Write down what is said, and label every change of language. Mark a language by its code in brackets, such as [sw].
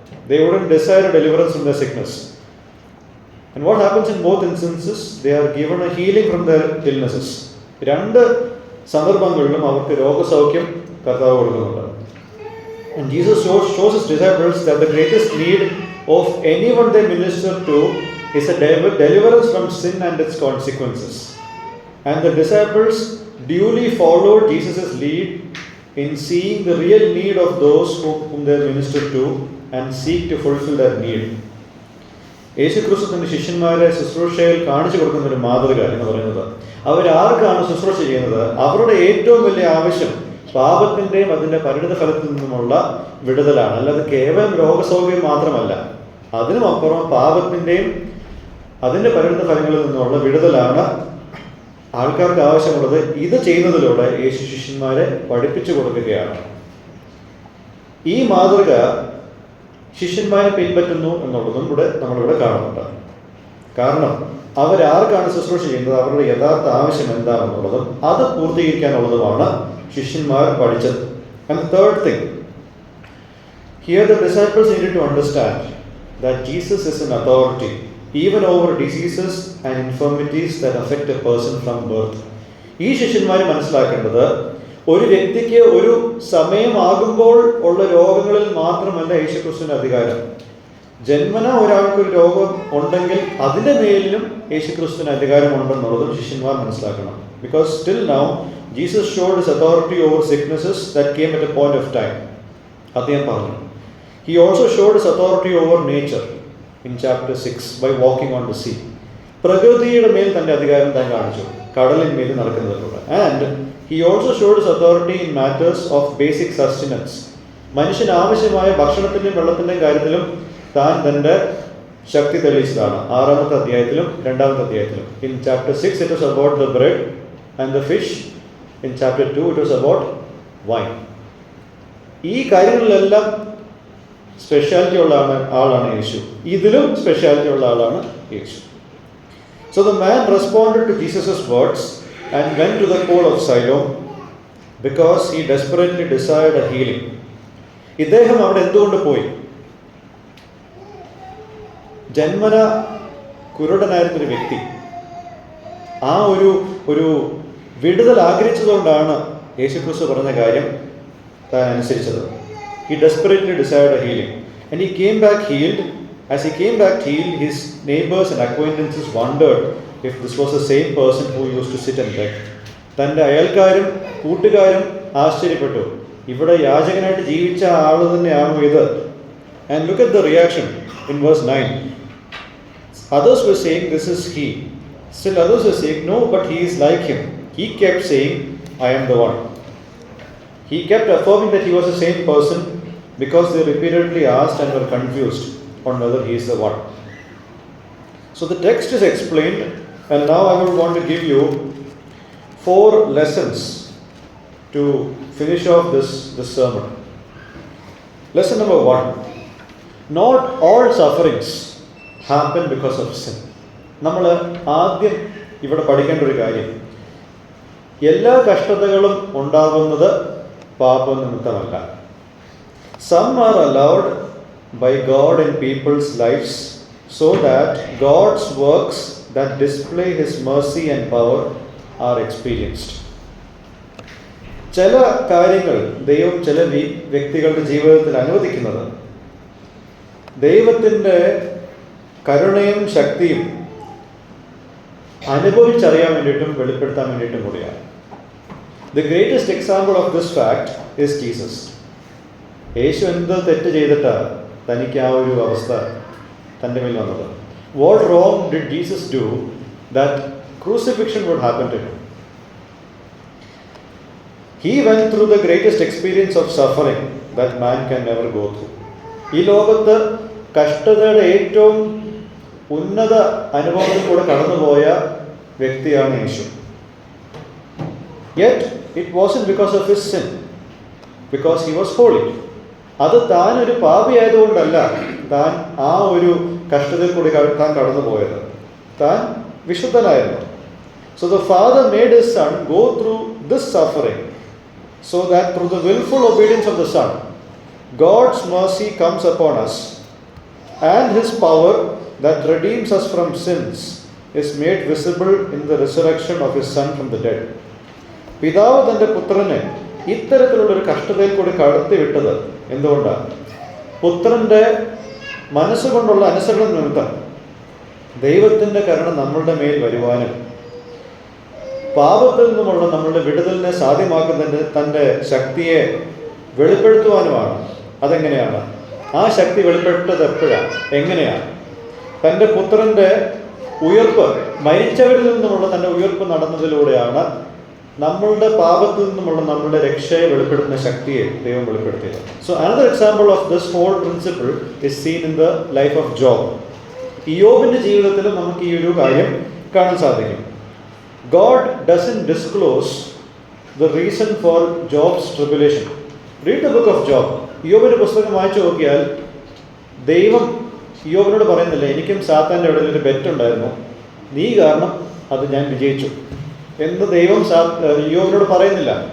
[en] They wouldn't desire a deliverance from their sickness. And what happens in both instances? They are given a healing from their illnesses. [ml] രണ്ട് സന്ദർഭങ്ങളിലും അവർക്ക് രോഗസൗഖ്യം കർത്താവ് കൊടുക്കുന്നുണ്ട്. [en] And Jesus shows his disciples that the greatest need of anyone they minister to is a deliverance from sin and its consequences. And the disciples duly followed Jesus' lead in seeing the real need of those whom they minister to and seek to fulfill that need. [ml] യേശുക്രിസ്തു തന്റെ ശിഷ്യന്മാരെ ശുശ്രൂഷയിൽ കാണിച്ചു കൊടുക്കുന്ന ഒരു മാതൃക എന്ന് പറയുന്നത്, അവരാർക്കാണ് ശുശ്രൂഷ ചെയ്യുന്നത്? അവരുടെ ഏറ്റവും വലിയ ആവശ്യം പാപത്തിൻ്റെയും അതിൻ്റെ പരിണിത ഫലത്തിൽ നിന്നുമുള്ള വിടുതലാണ്. അല്ലാതെ കേവലം രോഗസൗഖ്യം മാത്രമല്ല, അതിനുമപ്പുറം പാപത്തിൻ്റെയും അതിൻ്റെ പരിണിത ഫലങ്ങളിൽ നിന്നുള്ള വിടുതലാണ് ആൾക്കാർക്ക് ആവശ്യമുള്ളത്. ഇത് ചെയ്യുന്നതിലൂടെ യേശു ശിഷ്യന്മാരെ പഠിപ്പിച്ചു കൊടുക്കുകയാണ്. ഈ മാതൃക ശിഷ്യന്മാരെ പിൻപറ്റുന്നു എന്നുള്ളതും കൂടെ നമ്മളിവിടെ കാണുന്നുണ്ട്. കാരണം അവരാർക്കാണ് ശുശ്രൂഷ ചെയ്യുന്നത്, അവരുടെ യഥാർത്ഥ ആവശ്യം എന്താണെന്നുള്ളതും അത് പൂർത്തീകരിക്കാനുള്ളതുമാണ് ശിഷ്യന്മാർ പഠിച്ചത്. [en] And the third thing, here the disciples needed to understand that Jesus is an authority even over diseases and infirmities that affect a person from birth. [ml] ഈ ശിഷ്യന്മാർ മനസ്സിലാക്കേണ്ടത്, ഒരു വ്യക്തിക്ക് ഒരു സമയമാകുമ്പോൾ ഉള്ള രോഗങ്ങളിൽ മാത്രമല്ല യേശുക്രിസ്തുവിന്റെ അധികാരം. ജന്മന ഒരാൾക്കൊരു രോഗം ഉണ്ടെങ്കിൽ അതിൻ്റെ മേലിലും യേശുക്രിസ്തുവിന് അധികാരമുണ്ടെന്നുള്ളതും ശിഷ്യന്മാർ മനസ്സിലാക്കണം. [en] Because still now Jesus showed his authority over sicknesses that came at a point of time. [ml] അദ്ദേഹം പറഞ്ഞു. [en] He also showed his authority over nature in chapter 6 by walking on the sea. [ml] പ്രകൃതിയുടെ മേൽ തന്റെ അധികാരം താൻ കാണിച്ചു, കടലിന്മേൽ നടക്കുന്നതിലൂടെ. [en] And he also showed his authority in matters of basic sustenance. [ml] മനുഷ്യന് ആവശ്യമായ ഭക്ഷണത്തിൻ്റെയും വെള്ളത്തിൻ്റെയും കാര്യത്തിലും താൻ തൻ്റെ ശക്തി തെളിയിച്ചതാണ്. 6-ാമത്തെ അധ്യായത്തിലും 2-ാമത്തെ അധ്യായത്തിലും. [en] In chapter 6 it was about the bread and the fish. In chapter 2 it was about wine. [ml] ഈ കാര്യങ്ങളിലെല്ലാം സ്പെഷ്യാലിറ്റി ഉള്ള ആളാണ് യേശു. ഇതിലും സ്പെഷ്യാലിറ്റി ഉള്ള ആളാണ് യേശു. [en] So the man responded to Jesus' words and went to the pool of Siloam because he desperately desired a healing. [ml] ഇദ്ദേഹം അവിടെ എന്തുകൊണ്ട് പോയി? ജന്മന കുരുടനായിരുന്നൊരു വ്യക്തി ആ ഒരു വിടുതൽ ആഗ്രഹിച്ചതുകൊണ്ടാണ് യേശുക്രിസ്തു പറഞ്ഞ കാര്യം താൻ അനുസരിച്ചത്. [en] He desperately desired a healing and he came back healed. As he came back healed, his neighbors and acquaintances wondered if this was the same person who used to sit and beg. [ml] തൻ്റെ അയൽക്കാരും കൂട്ടുകാരും ആശ്ചര്യപ്പെട്ടു, ഇവിടെ യാചകനായിട്ട് ജീവിച്ച ആൾ തന്നെയാണോ ഇത്? [en] And look at the reaction in verse 9. Others were saying, this is he. Still others were saying, no, but he is like him. He kept saying, I am the one. He kept affirming that he was the same person because they repeatedly asked and were confused on whether he is the one. So the text is explained, and now I would want to give you 4 lessons to finish off this sermon. Lesson number 1. Not all sufferings happen because of sin. [ml] നമ്മൾ ആദ്യം ഇവിടെ പഠിക്കേണ്ട ഒരു കാര്യം, എല്ലാ കഷ്ടതകളും ഉണ്ടാകുന്നത് പാപനിമിത്തമല്ല. [en] Some are allowed by God in people's lives so that God's works that display His mercy and power are experienced. [ml] ചില കാര്യങ്ങൾ ദൈവം ചില വ്യക്തികളുടെ ജീവിതത്തിൽ അനുവദിക്കുന്നത് ദൈവത്തിൻ്റെ കരുണയും ശക്തിയും അനുഭവിച്ചറിയാൻ വേണ്ടിയിട്ടും വെളിപ്പെടുത്താൻ വേണ്ടിയിട്ടും കൂടിയാണ്. [en] The greatest example of this fact is Jesus. [ml] യേശു എന്ത് തെറ്റ് ചെയ്തിട്ടാണ് തനിക്ക് ആ ഒരു അവസ്ഥ തൻ്റെ മേൽ വന്നത്? [en] What wrong did Jesus do that crucifixion would happen to him? He went through the greatest experience of suffering that man can never go through. [ml] ഈ ലോകത്ത് കഷ്ടതയുടെ ഏറ്റവും ഉന്നത അനുഭവത്തിൽ കൂടെ കടന്നുപോയ വ്യക്തിയാണ് യേശു. [en] Yet it wasn't because of his sin, because he was holy. [ml] അത് താൻ ഒരു പാപിയായതുകൊണ്ടല്ല താൻ ആ ഒരു കഷ്ടതയിൽ കൂടി താൻ കടന്നു പോയത്. താൻ വിശുദ്ധനായിരുന്നു. [en] So the Father made His Son go through this suffering so that through the willful obedience of the Son, God's mercy comes upon us and His power that redeems us from sins is made visible in the resurrection of His Son from the dead. [ml] പിതാവ് തൻ്റെ പുത്രനെ ഇത്തരത്തിലുള്ളൊരു കഷ്ടതയിൽ കൂടി കടത്തി വിട്ടത് എന്തുകൊണ്ടാണ്? പുത്രൻ്റെ മനസ്സുകൊണ്ടുള്ള അനുസരണം നിമിത്തം ദൈവത്തിൻ്റെ കരുണ നമ്മളുടെ മേൽ വരുവാനും പാപത്തിൽ നിന്നുമുള്ള നമ്മളുടെ വിടുതലിനെ സാധ്യമാക്കുന്നതിൻ്റെ തൻ്റെ ശക്തിയെ വെളിപ്പെടുത്തുവാനുമാണ്. അതെങ്ങനെയാണ്? ആ ശക്തി വെളിപ്പെട്ടത് എപ്പോഴാണ്? എങ്ങനെയാണ്? തൻ്റെ പുത്രൻ്റെ ഉയർപ്പ്, മരിച്ചവരിൽ നിന്നുമുള്ള തൻ്റെ ഉയർപ്പ് നടന്നതിലൂടെയാണ് നമ്മളുടെ പാപത്തിൽ നിന്നുമുള്ള നമ്മളുടെ രക്ഷയെ വെളിപ്പെടുത്തുന്ന ശക്തിയെ ദൈവം വെളിപ്പെടുത്തിയത്. [en] So another example of this whole principle is seen in the life of Job. [ml] ഇയ്യോബിൻ്റെ ജീവിതത്തിലും നമുക്ക് ഈ ഒരു കാര്യം കാണാൻ സാധിക്കും. [en] God doesn't disclose the reason for Job's tribulation. Read the book of Job. [ml] ഇയ്യോബിൻ്റെ പുസ്തകം വായിച്ചു നോക്കിയാൽ ദൈവം ഇയ്യോബിനോട് പറയുന്നില്ല, എനിക്കും സാത്താൻ്റെ ഇടയിൽ ഒരു ബെറ്റ് ഉണ്ടായിരുന്നു, നീ കാരണം അത് ഞാൻ വിജയിച്ചു എന്ന് ദൈവം ഇയ്യോബിനോട് പറയുന്നില്ല.